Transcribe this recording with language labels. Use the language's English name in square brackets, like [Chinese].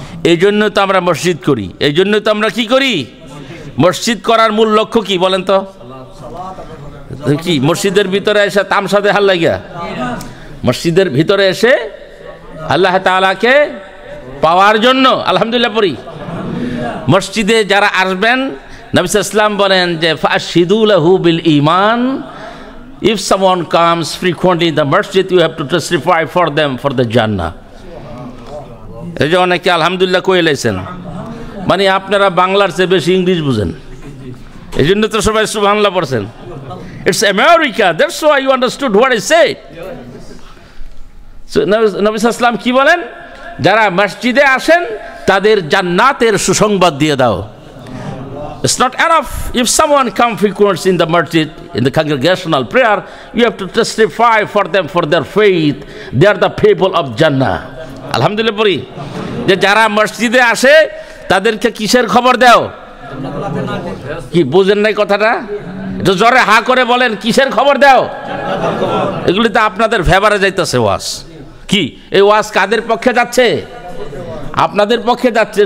[Bangla] এই জন্য তো আমরা মসজিদ করি। এই জন্য তো আমরা কি করি? মসজিদ করার মূল লক্ষ্য কি বলেন তো? কি মসজিদের ভিতরে এসে তামসা দেখার লাগিয়া? মসজিদের ভিতরে এসে আল্লাহ তাআলাকে পাওয়ার জন্য আলহামদুলিল্লাহ পড়ি। মসজিদে যারা আসবেন নবী সাল্লাল্লাহু আলাইহি ওয়াসাল্লাম বলেন যে [Arabic] ফাশহিদু লাহু বিল ঈমান, [English] if someone comes frequently in the masjid you have to testify for them for the Jannah. [Bangla] এই যে অনেকে আলহামদুলিল্লাহ কয়ে লাইছেন, মানে আপনারা বাংলার চেয়ে বেশি ইংলিশ বুঝেন, এই জন্য তো সবাই সুবহানাল্লাহ পড়ছেন। [English] It's America, that's why you understood what I said. [Bangla] So নবী সাল্লাল্লাহু আলাইহি ওয়াসাল্লাম কি বলেন? যারা মসজিদে আসেন তাদের জান্নাতের সুসংবাদ দিয়ে দাও। [English] It's not enough if someone comes frequently in the masjid, in the congregational prayer, you have to testify for them for their faith. They are the people of Jannah. [Bangla] আলহামদুলিল্লাহ পড়ি যে যারা মসজিদে আসে তাদেরকে কিসের খবর দাও? কি বুঝেন নাই কথাটা? একটু জোরে হা করে বলেন, কিসের খবর দাও? এগুলি তো আপনাদের ফেভারে যাইতেছে ওয়াজ। কি এই ওয়াজ কাদের পক্ষে যাচ্ছে? আপনাদের পক্ষে যাচ্ছে।